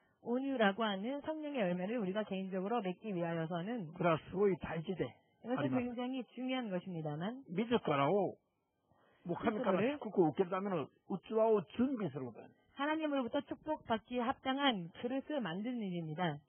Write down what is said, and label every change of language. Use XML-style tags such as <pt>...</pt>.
<ko>온유라고 하는 성령의 열매를 우리가 개인적으로 맺기 위하여서는</ko> <ja>これはすごい大事で</ja> <ko>이것은 굉장히 중요한 것입니다만</ko> <ja>自らをもう神から祝福を受けるための器を準備することです.</ja> <ko>하나님으로부터 축복받기에 합당한 그릇을 만드는 일입니다.</ko>